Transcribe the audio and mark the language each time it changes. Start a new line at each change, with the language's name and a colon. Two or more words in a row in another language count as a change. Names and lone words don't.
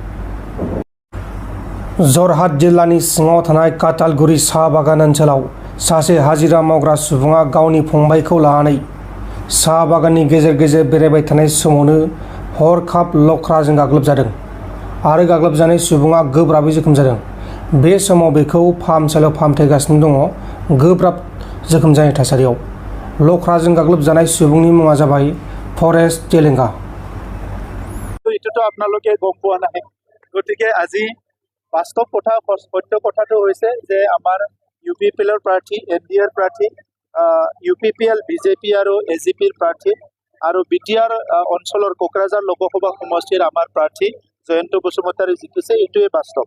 Bodo: जरहाट जिल्लानि सिङाव थानाय कातालगुरि साहा बागान ओनसोलाव सासे हाजिरा मावग्रा सुबुङा गावनि फंबायखौ लानानै साहा बागाननि गेजेर गेजेर बेरायबाय थानाय समावनो हरखाब लख्राजों गाग्लोबजादों आरो गाग्लोबजानाय सुबुङा गोब्राबै जोखोम जादों। बे समाव बेखौ फाहामसालियाव फाहामथायगासिनो दङ गोब्राब जोखोम जानाय थासारियाव। लख्राजों गाग्लोबजानाय सुबुंनि मुङा जाबाय फरेस्ट तेलेंगा।
Assamese: এইটোতো আপোনালোকে গম পোৱা নাই, গতিকে আজি বাস্তৱ কথা সত্য কথাটো হৈছে যে আমাৰ UPPL প্ৰাৰ্থী NDAৰ প্ৰাৰ্থী UPPL BJP আৰু AGPৰ প্ৰাৰ্থী আৰু BTR অঞ্চলৰ কোকৰাঝাৰ লোকসভা সমষ্টিৰ আমাৰ প্ৰাৰ্থী জয়ন্ত বসুমতাৰী জিকিছে, এইটোৱে বাস্তৱ।